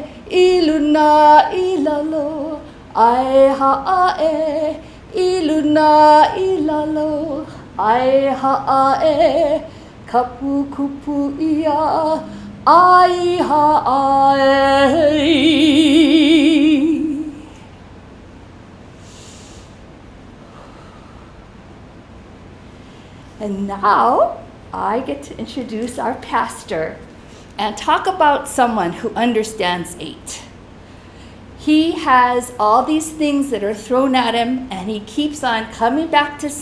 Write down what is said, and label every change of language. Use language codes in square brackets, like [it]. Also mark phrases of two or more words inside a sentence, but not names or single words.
[sm] Iluna ilalo, ai ha'ae. Iluna ilalo, ai ha'ae. Kapu kupu ia, ai ha'ae. [en] And now I get to introduce our pastor and talk about someone who understands 8. He has all these things that are thrown at him, and he keeps on coming back to